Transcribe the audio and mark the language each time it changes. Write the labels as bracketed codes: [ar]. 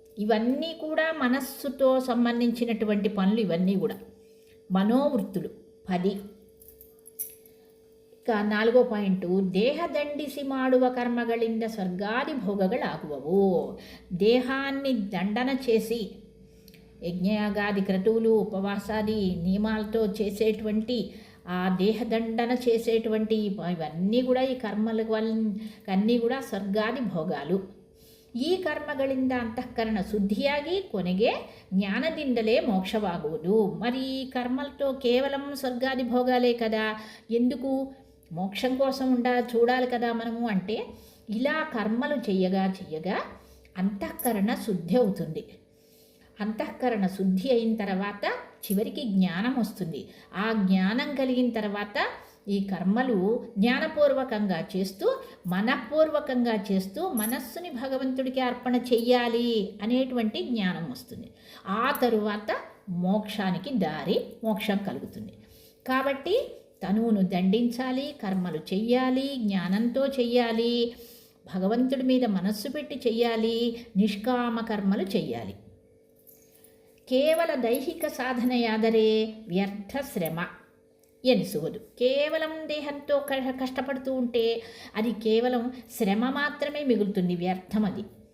[te] ఇవన్నీ కూడా మనస్సుతో సంబంధించినటువంటి పనులు. ఇవన్నీ కూడా మనోవృత్తులు 10. [kn] ಇಕ 4వ ಪಾಯಿಂಟು, ದೇಹದಂಡಿಸಿ ಮಾಡುವ ಕರ್ಮಗಳಿಂದ ಸ್ವರ್ಗಾದಿ ಭೋಗಗಳಾಗುವವು. [te] దేహాన్ని దండన చేసి యజ్ఞయాగాది క్రతువులు, ఉపవాసాది నియమాలతో చేసేటువంటి ఆ దేహదండన చేసేటువంటి ఇవన్నీ కూడా ఈ కర్మల అన్నీ కూడా ಸ್ವರ್ಗಾದಿ ಭೋಗಾಲು. [kn] ಈ ಕರ್ಮಗಳಿಂದ ಅಂತಃಕರಣ ಶುದ್ಧಿಯಾಗಿ ಕೊನೆಗೆ ಜ್ಞಾನದಿಂದಲೇ ಮೋಕ್ಷವಾಗುವುದು. [te] మరి ఈ కర్మలతో కేవలం స్వర్గాది భోగాలే కదా, ఎందుకు మోక్షం కోసం చూడాలి కదా మనము అంటే, ఇలా కర్మలు చెయ్యగా అంతఃకరణ శుద్ధి అవుతుంది. అంతఃకరణ శుద్ధి అయిన తర్వాత చివరికి జ్ఞానం వస్తుంది. ఆ జ్ఞానం కలిగిన తర్వాత ఈ కర్మలు జ్ఞానపూర్వకంగా చేస్తూ, మనపూర్వకంగా చేస్తూ మనస్సుని భగవంతుడికి అర్పణ చెయ్యాలి అనేటువంటి జ్ఞానం వస్తుంది. ఆ తరువాత మోక్షానికి దారి, మోక్షం కలుగుతుంది. కాబట్టి తనువును దండించాలి, కర్మలు చెయ్యాలి, జ్ఞానంతో చెయ్యాలి, భగవంతుడి మీద మనస్సు పెట్టి చెయ్యాలి, నిష్కామ కర్మలు చెయ్యాలి. [kn] ಕೇವಲ ದೈಹಿಕ ಸಾಧನೆಯಾದರೆ ವ್ಯರ್ಥ ಶ್ರಮ ఎనిಸುವುದು. [te] కేవలం దేహంతో కష్టపడుతూ ఉంటే అది కేవలం శ్రమ మాత్రమే మిగులుతుంది, వ్యర్థం అది.